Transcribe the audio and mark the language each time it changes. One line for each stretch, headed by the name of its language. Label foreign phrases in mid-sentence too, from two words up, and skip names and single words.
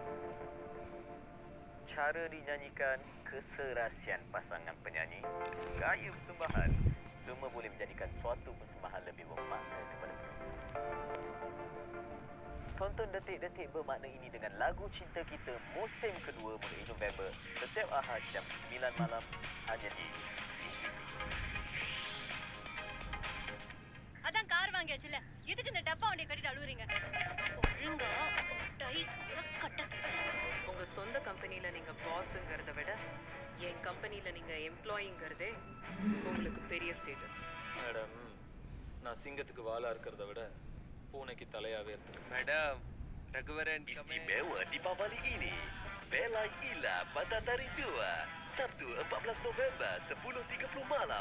Malay: Cara dinyanyikan, keserasian pasangan penyanyi, gaya persembahan, semua boleh menjadikan suatu persembahan lebih bermakna kepada penonton. Tonton detik-detik bermakna ini dengan lagu Cinta Kita musim kedua mulai November setiap Ahad jam 9 malam hanya di
Tamil: அதான் கார் வாங்கியாச்சுல எதுக்கு இந்த டப்பா வண்டியை கட்டிட்டு அழுகுறீங்க ஒழுங்கா டை கூட கட்ட தெரியும் உங்க சொந்த கம்பெனில நீங்க பாஸ்ங்கிறத விட என் கம்பெனில நீங்க எம்ப்ளாயிங்கிறதே உங்களுக்கு பெரிய ஸ்டேட்டஸ். மேடம், நான் சிங்கத்துக்கு வாலா இருக்கிறத விட பூனைக்கு தலையாவே இருக்கு. Madam, Raghuvaran
Malay: Istimewa Deepavali ini. Belai Ila Batatari 2. Sabtu 14 November 10.30 malam.